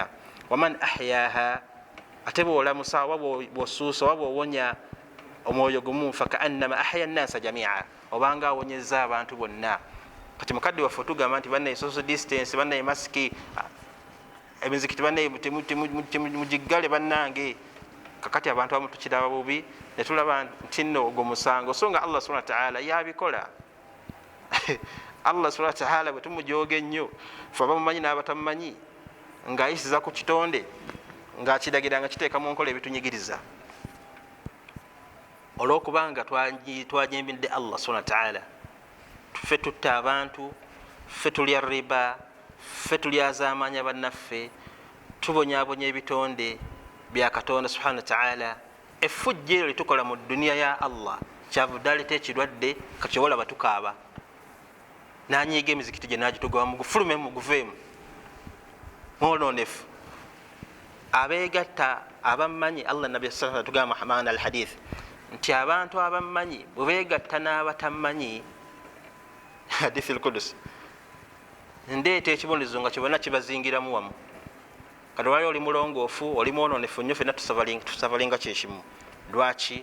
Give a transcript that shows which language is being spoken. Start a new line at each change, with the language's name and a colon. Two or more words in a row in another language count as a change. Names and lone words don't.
Arabic: ومن أحياها,
Ganda: ate bw'olamusa oba bw'osuusa oba bw'owonya omwoyo gumu
Arabic: فكأنما أحيا الناس جميعا,
Ganda: obanga awonyezza abantu bonna. Kati mukadde waffe otugamba nti bannaye
English: social distance,
Ganda: bannaye masiki, emizikiti bannaye mugiggale bannange. Kakati abantu abamu tukiraba bubi ne tulaba nti nno ogwo musango, so nga Allah
Arabic: سبحانه وتعالى
Ganda: yabikola. Allah
Arabic: سبحانه وتعالى
Ganda: bwe tumujooga ennyo, fe abamumanyi n'abatamumanyi, ng'ayisiza ku kitonde, ng'akiragira nga kiteeka mu nkola ebitunyigiriza. Olw'okubanga twajembedde Allah
Arabic: سبحانه وتعالى,
Ganda: ffe tutta abantu, ffe tulya riba, ffe tulyazaamanya bannaffe, tubonyaabonya ebitonde bya Katonda
Arabic: سبحانه وتعالى.
Ganda: Effujjo eryo litukola mu duniya ya Allah kyavudde aleeta ekirwadde kakyobola batukaaba, nanyiiga emizikiti gye nagitugoba mugufulume muguveemu mwonoonefu. Abeegatta abammanyi, Allah nabbi
Arabic: صلى الله عليه وسلم
Ganda: tugamba Muhammad al hadith nti abantu abammanyi bwe beegatta n'abatammanyi,
Arabic: الحديث القدسي,
Ganda: ndeeta ekibonerezo nga kyebona kibazingiramu wamu. Kati wali oli mulongoofu, oli mwonoonefu nnyo, ffenna tusavalinga kyekimu. Lwaki?